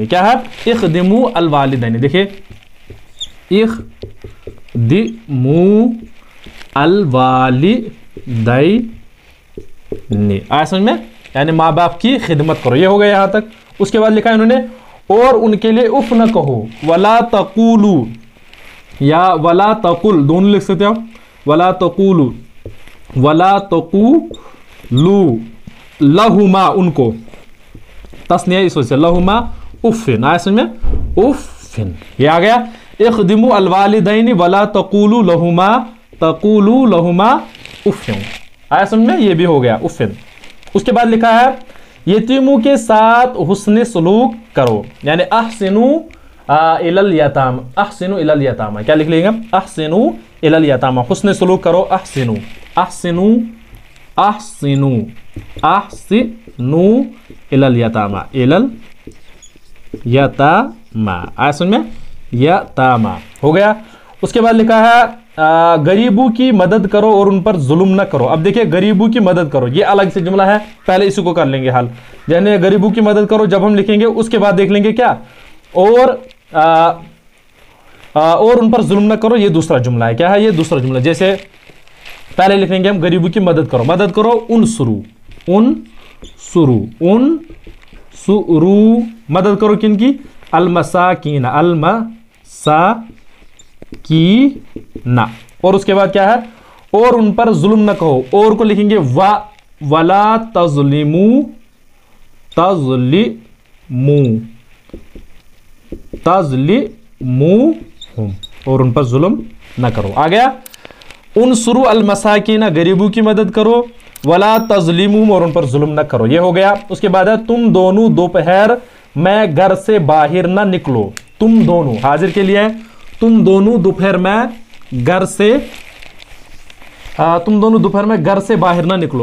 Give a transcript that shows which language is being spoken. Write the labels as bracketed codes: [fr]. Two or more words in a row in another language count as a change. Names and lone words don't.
[hi] क्या है? [ar] اخدموا الوالدين. [hi] देखिए [ar] اخدموا الوالدين. [hi] आया समझ में? यानी माँ बाप की खिदमत करो। ये हो गया यहां तक। उसके बाद लिखा है उन्होंने और उनके लिए उफ न कहो, [ar] ولا تقولوا, [hi] या [ar] ولا تقل [hi] दोनों लिख सकते हो। [ar] ولا تقولوا، ولا تقولوا لهما, [hi] उनको तस्निया इस वजह से, [ar] لهما أفٍّ. [hi] आया समझ में? उफ़िन ये आ गया। [ar] اخدموا الوالدين ولا تقولوا لهما أفٍّ. [hi] आया समझ में? ये भी हो गया उफ़िन। उसके बाद लिखा है यतीमों के साथ हुस्न सलूक करो, यानी [ar] أحسنوا إلى اليتام، أحسنوا إلى اليتامى. [hi] क्या लिख लेंगे? [ar] أحسنوا إلى اليتامى, [hi] हुस्न सलूक करो। [ar] أحسنوا، أحسنوا، أحسنوا، أحسنوا إلى اليتامى، إلى اليتامى. [hi] आया समझ में? यतामा हो गया। उसके बाद लिखा है गरीबों की मदद करो और उन पर जुल्म न करो। अब देखिए गरीबों की मदद करो, ये अलग से जुमला है, पहले इसी को कर लेंगे हल। यानी गरीबों की मदद करो जब हम लिखेंगे, उसके बाद देख लेंगे क्या, और उन पर जुल्म न करो, ये दूसरा जुमला है। क्या है? ये दूसरा जुमला। जैसे पहले लिखेंगे हम गरीबों की मदद करो, मदद करो [ar] انصروا, انصروا, انصروا, [hi] मदद करो किनकी? [ar] المساكين، المساكينَ. [hi] और उसके बाद क्या है? और उन पर जुल्म न कहो, और को लिखेंगे [ar] ولا تظلموا، تظلموا، تظلموا, [hi] और उन पर जुल्म न करो। आ गया। [ar] انصروا المساكينَ, [hi] गरीबों की मदद करो, [ar] ولا تظلموا, [hi] और उन पर जुल्म न करो। ये हो गया। उसके बाद है तुम दोनों दोपहर में घर से बाहर ना निकलो। तुम दोनों हाजिर के लिए है, तुम दोनों दोपहर में घर से, तुम दोनों दोपहर में घर से बाहर ना निकलो।